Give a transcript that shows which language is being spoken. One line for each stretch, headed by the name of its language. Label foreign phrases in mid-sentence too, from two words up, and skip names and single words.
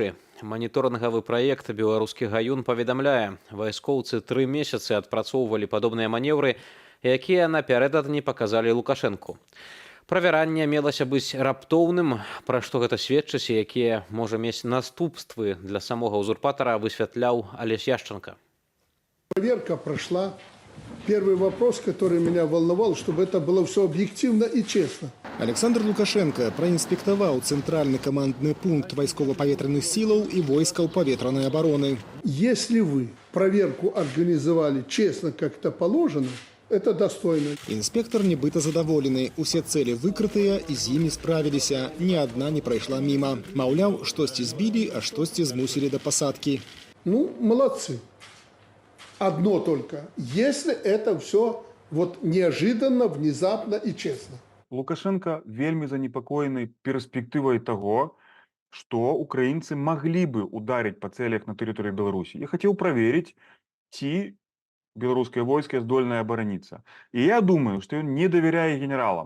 Belarusian: Маніторынгавы праект «Беларускі гаюн» паведамляе, вайскоўцы 3 месяцы адпрацоўвалі падобныя манеўры, якія напярэдадні паказалі Лукашэнку. Правяранне мелася быць раптоўным, пра што гэта сведчыць, якія можа мець наступствы для самога узурпатара, высвятляў Алесь Яшченко.
Russian: Проверка прошла. Первый вопрос, который меня волновал, чтобы это было все объективно и честно.
Belarusian: Александр Лукашенко праінспектаваў цэнтральны камандны пункт вайскова-паветраных сілаў і войскаў паветранай абароны.
Russian: Если вы проверку организовали честно, как это положено, это достойно.
Belarusian: Інспектор нібыта задаволены. Усе цэлі выкрытыя і з імі справіліся. Ні адна не прайшла міма. Маўляў, штосьці збілі, а штосьці змусілі да пасадкі.
Russian: Ну, молодцы. Одно только. Если это все вот неожиданно, внезапно и честно.
Belarusian: Лукашенко вельмі занепакоены перспектывай таго, што украінцы маглі бы ударыць па цэлях на тэрыторыі Беларусі. Я хацеў праверыць, ці беларускае войска здольнае абараніцца. І я думаю, што ён не давяряе генералам.